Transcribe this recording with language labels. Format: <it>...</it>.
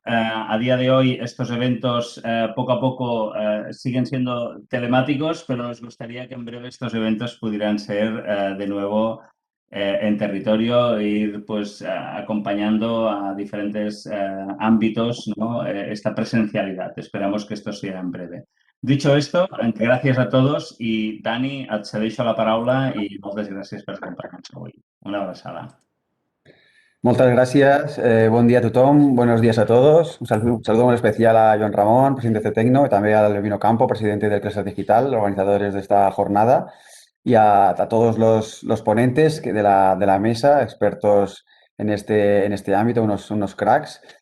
<es>A día de hoy estos eventos poco a poco siguen siendo telemáticos, pero nos gustaría que en breve estos eventos pudieran ser de nuevo en territorio e ir pues acompañando a diferentes ámbitos, ¿no? Esta presencialidad. Esperamos que esto sea en breve. Dicho esto,</es> <ca>gràcies</ca> <es>a todos</es> <ca>i, Dani, et cedeixo la paraula i moltes gràcies per acompanyar-nos avui. Una abraçada.</ca> <es>Muchas gracias, buen día a tothom, buenos días a todos. Un saludo muy especial a Joan Ramón, presidente de Tecno, y también a Levino Campo, presidente del Cluster Digital, organizadores de esta jornada, y a todos los ponentes de la mesa, expertos en este ámbito, unos cracks.</es>